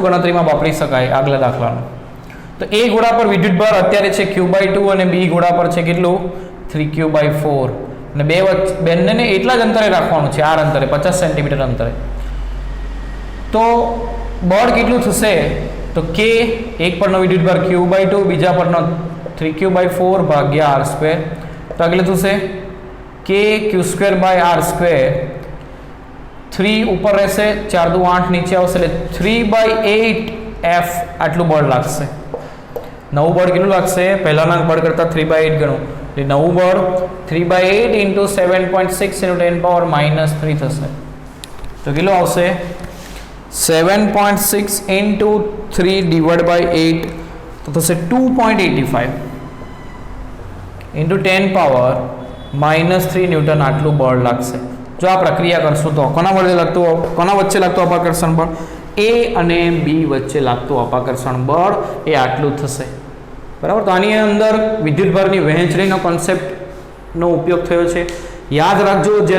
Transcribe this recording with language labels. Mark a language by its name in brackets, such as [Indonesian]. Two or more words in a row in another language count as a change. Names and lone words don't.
[Gujarati] ગણતરીમાં વાપરી શકાય આગલા દાખલાનું તો A ગોળા પર વિદ્યુતભાર અત્યારે છે Q/2 અને B ગોળા પર છે કેટલું 3Q/4 અને બંનેને એટલા જ અંતરે રાખવાનું છે r અંતરે 50 સેન્ટીમીટર અંતરે તો બળ કેટલું થશે તો K એક પરનો વિદ્યુતભાર Q/2 બીજા પરનો 3Q/4 ભાગ્યા r² તો આગળ થશે K Q²/r², 3 ઉપર રહેશે 4 દુ 8 નીચે આવશે એટલે 3/8 F આટલું બળ લાગશે નવું બળ કેટલું લાગશે પહેલાના બળ કરતાં 3/8 ગણું એટલે નવું બળ 3/8 [English] into 7.6 into 10 power -3 [Gujarati] થશે તો કેટલું આવશે 7.6 [English] into 3 divided by 8 [Gujarati] તો થશે 2.85 [English] into 10 power -3 [Gujarati] ન્યૂટન આટલું બળ લાગશે જો આ પ્રક્રિયા કરશું તો કોના વચ્ચે લાગતું અપાકર્ષણ બળ A અને B વચ્ચે લાગતું અપાકર્ષણ બળ એ આટલું થશે બરાબર તો આની અંદર વિદ્યુતભારની વહેંચણીનો કોન્સેપ્ટનો ઉપયોગ થયો છે યાદ રાખજો જ્યારે